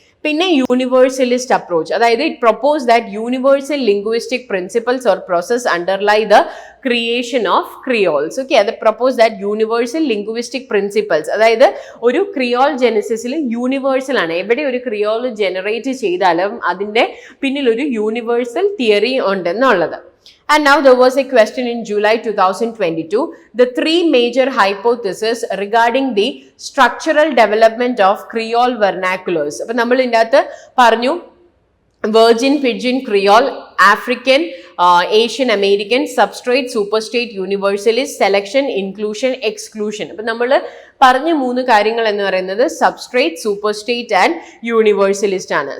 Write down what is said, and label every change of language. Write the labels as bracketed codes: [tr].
[ml] പിന്നെ യൂണിവേഴ്സലിസ്റ്റ് അപ്രോച്ച്, അതായത് [en] It propose that universal linguistic principles or process underlie the creation of creoles. [ml] Okay, അത് [en] propose that universal linguistic principles, [ml] അതായത് ഒരു Creole ജെനസിസിൽ universal ആണ്. എവിടെ ഒരു ക്രിയോൾ ജനറേറ്റ് ചെയ്താലും അതിൻ്റെ പിന്നിൽ ഒരു യൂണിവേഴ്സൽ തിയറി ഉണ്ടെന്നുള്ളത്. [en] And now there was a question in July 2022. The three major hypotheses regarding the structural development of Creole vernaculars. [ml] അപ്പോൾ നമ്മൾ ഇതിൻ്റെ അകത്ത് പറഞ്ഞു virgin pidgin Creole, African Asian American, substrate, super state, യൂണിവേഴ്സലിസ്റ്റ്, selection, inclusion, exclusion. അപ്പൊ നമ്മൾ പറഞ്ഞ 3 കാര്യങ്ങൾ എന്ന് പറയുന്നത് സബ്സ്ട്രേറ്റ്, സൂപ്പർ സ്റ്റേറ്റ് ആൻഡ് യൂണിവേഴ്സലിസ്റ്റ് ആണ്.